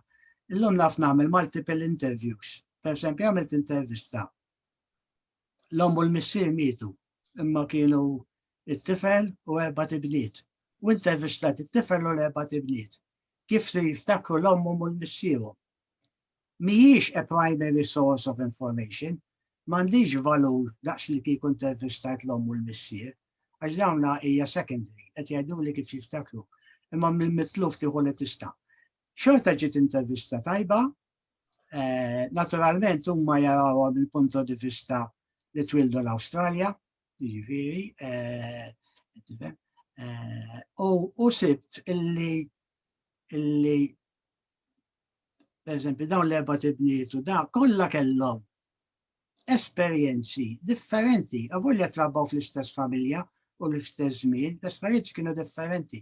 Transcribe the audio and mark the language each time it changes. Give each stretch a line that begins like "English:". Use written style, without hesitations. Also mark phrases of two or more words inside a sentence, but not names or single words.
Maltese: Illum naf nagħmel
English: multiple interviews.
Maltese: Pereżempju għamilt intervista. L-omm u l-missier mietu, imma kienu it-tifel u 4 tibniet. U intervistat it-tifel u 4 tibniet. Kif se jiftakru l-omm u l-missieru.
English: Mhijiex a primary source of information,
Maltese: m'għandix valur daqs li kieku intervistat l-omm u l-missier, għax dawna hija secondary, qed jgħiduli kif jiftakru. Imma mill-mitluf tieħu li tista'. Xorta ġiet intervista tajba, naturalment huma jarawha mill-
Italian: punto di vista
Maltese: li twildu l-Awstralja, jiġifieri, u sibt illi pereżempju dawn l-4 tibniet u da kollha kellhom esperjenzi differenti, avolja trabbaw fl-istess familja u l-istess żmien, l-esperjenzi kienu differenti.